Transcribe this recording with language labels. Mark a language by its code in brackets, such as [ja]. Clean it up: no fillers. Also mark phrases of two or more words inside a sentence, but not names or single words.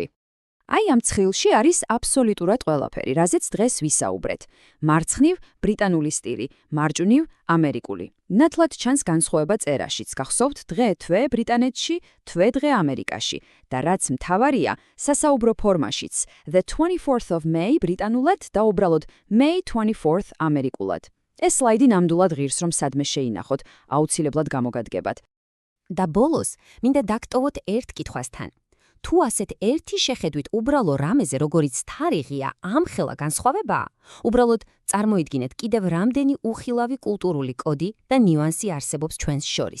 [ka] აი ამ ცხილში არის აბსოლუტურად ყველაფერი, რაზეც დღეს ვისაუბრეთ. მარცხნივ ბრიტანული სტილი, მარჯვნივ ამერიკული. ნათლად ჩანს განსხვავება წერაშიც. გახსოვთ დღე-თვე ბრიტანეთში, თვე-დღე ამერიკაში. და რაც მთავარია, სასაუბრო ფორმაშიც. [en] The 24th of May [ka] ბრიტანულად და უბრალოდ [en] May 24th [ka] ამერიკულად. ეს სლაიდი ნამდვილად ღირს, რომ სადმე შეინახოთ, აუცილებლად გამოგადგებათ. და ბოლოს, მინდა დაგტოვოთ ერთ კითხვასთან. თუ ასეთ ერთი შეხედვით უბრალო რამეზე, როგორიც თარიღია, ამხელა განსხვავებაა, უბრალოდ წარმოიდგინეთ კიდევ რამდენი უხილავი კულტურული კოდი და ნიუანსი არსებობს ჩვენს შორის.